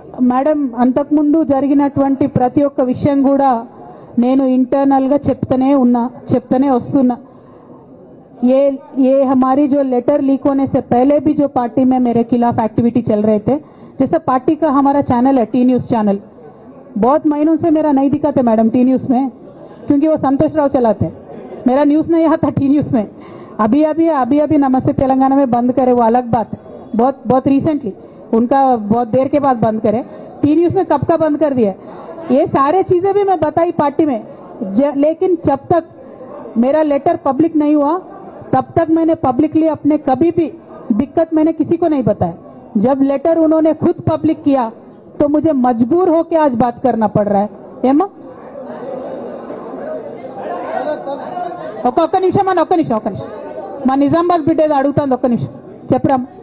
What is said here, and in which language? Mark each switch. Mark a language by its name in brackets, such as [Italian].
[Telugu] Madam, అంతకుముందు జరిగినటువంటి ప్రతి ఒక్క విషయం కూడా నేను इंटरनल గా చెప్తూనే వస్తున్నా. [Hindi] ये हमारी जो लेटर लीक होने से पहले भी जो पार्टी में मेरे खिलाफ एक्टिविटी चल रहे थे, जैसे पार्टी का हमारा चैनल है टी न्यूज चैनल, बहुत महीनों से मेरा नहीं दिखाते मैडम टी न्यूज में, क्योंकि वो संतोष राव चलाते, मेरा न्यूज नहीं आता टी न्यूज में. अभी नमस्ते तेलंगाना में बंद करे, वो अलग बात है. बहुत रिसेंटली उनका बहुत देर के बाद बंद करे. टी न्यूज में कब का बंद कर दिया. ये सारे चीजें भी मैं बताई पार्टी में, लेकिन जब तक मेरा लेटर पब्लिक नहीं हुआ तब तक मैंने पब्लिकली अपने कभी भी दिक्कत मैंने किसी को नहीं बताया. जब लेटर उन्होंने खुद पब्लिक किया तो मुझे मजबूर होकर आज बात करना पड़ रहा है. [Telugu] ఏమా ఒక్క నిమిషం మా నిజామాబాద్ బిడ్డ ఏదో అడుగుతుంది, ఒక్క నిమిషం చెప్పరా.